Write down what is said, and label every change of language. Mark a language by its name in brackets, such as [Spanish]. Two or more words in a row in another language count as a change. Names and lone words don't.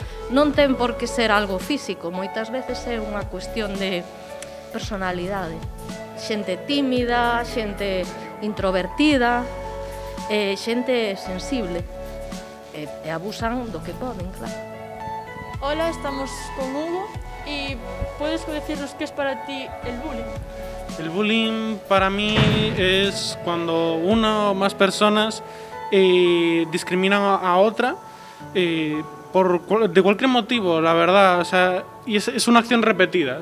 [Galician] Non ten por que ser algo físico, moitas veces é unha cuestión de personalidade. Xente tímida, xente introvertida, xente sensible e abusan do que poden, claro. [Spanish] Hola, estamos con Hugo y ¿puedes decirnos qué es para ti el bullying? El bullying para mí es cuando una o más personas discriminan a otra de cualquier motivo, la verdad, o sea, y es una acción repetida.